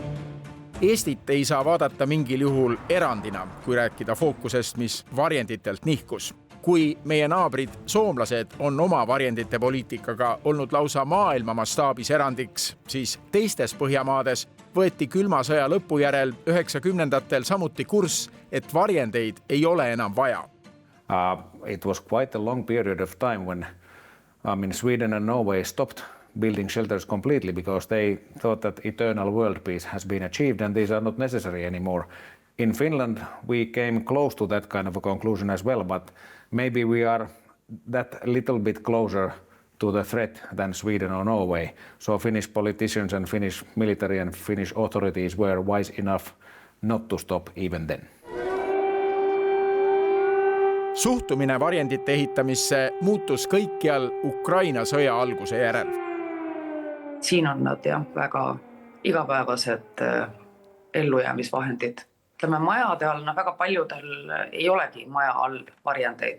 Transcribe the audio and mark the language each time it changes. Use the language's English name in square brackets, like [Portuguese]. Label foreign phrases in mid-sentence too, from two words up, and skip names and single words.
[Estonian] Eestit ei saa vaadata mingil juhul erandina, kui rääkida fookusest, mis varjenditelt nihkus. Kui meie naabrid soomlased on oma varjendite poliitikaga olnud lausa maailma mastaabis erandiks, siis teistes Põhjamaades võeti külma sõja lõpu järel 90-ndatel samuti kurss, et varjendeid ei ole enam vaja. [English] It was quite a long period of time when Sweden and Norway stopped building shelters completely because they thought that eternal world peace has been achieved and these are not necessary anymore. In Finland, we came close to that kind of a conclusion as well, but maybe we are that little bit closer to the threat than Sweden or Norway. So Finnish politicians and Finnish military and Finnish authorities were wise enough not to stop even then. [Estonian] Suhtumine varjendite ehitamisse muutus kõikjal Ukraina sõja alguse järel. Siin on nad väga igapäevased ellujäämisvahendid. Ütleme, majade all, väga paljudel ei olegi maja all varjendeid.